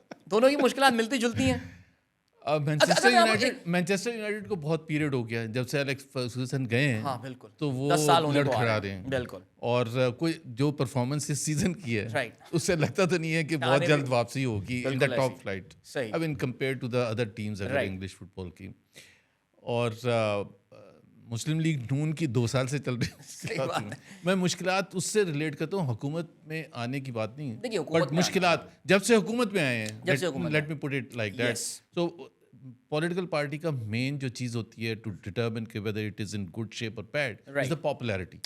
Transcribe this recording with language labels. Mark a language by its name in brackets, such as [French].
[Urdu] دونوں کی مشکلات ملتی جلتی ہیں. مانچسٹر یونائٹڈ کو بہت پیریڈ ہو گیا جب سے الیکس فرگوسن گئے ہیں. ہاں بالکل. تو وہ 10 سال ہونے کو کھڑا رہے ہیں. بالکل. اور کوئی جو پرفارمنس اس سیزن کی ہے اس سے لگتا تو نہیں ہے کہ بہت جلد واپسی ہوگی [English] In the top flight. اب in compare to the other teams اگر English football کی. [Urdu] اور مسلم لیگ نون کی 2 سال سے چل رہی ہے. میں مشکلات اس سے ریلیٹ کرتا ہوں, حکومت میں آنے کی بات نہیں ہے, بٹ مشکلات جب سے حکومت میں آئے ہیں. [English] Let me put it like that. So political party [Urdu] کا مین جو چیز ہوتی ہے [English] To determine کہ whether it is in good shape اور bad is the popularity.